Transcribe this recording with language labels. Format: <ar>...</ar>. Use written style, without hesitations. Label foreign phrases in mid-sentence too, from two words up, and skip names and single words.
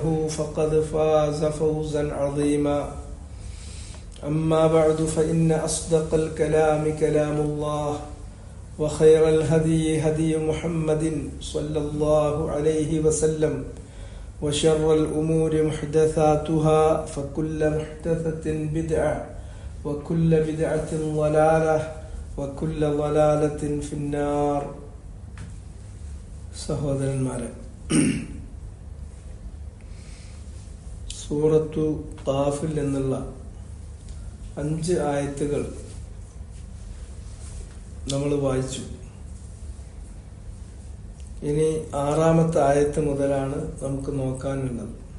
<ar>فقد فاز فوزا عظيما أما بعد فإن أصدق الكلام كلام الله وخير الهدي هدي محمد صلى الله عليه وسلم وشر الأمور محدثاتها فكل محدثة بدعة وكل بدعة ضلالة وكل ضلالة في النار.</ar> <ml>സഹോദരന്മാരെ, സൂറത്തു ഖാഫിൽ എന്നുള്ള 5 ആയത്തുകൾ നമ്മൾ വായിച്ചു. ഇനി 6-ാമത്തെ ആയത്ത് മുതലാണ് നമുക്ക് നോക്കാനുള്ളത്.</ml>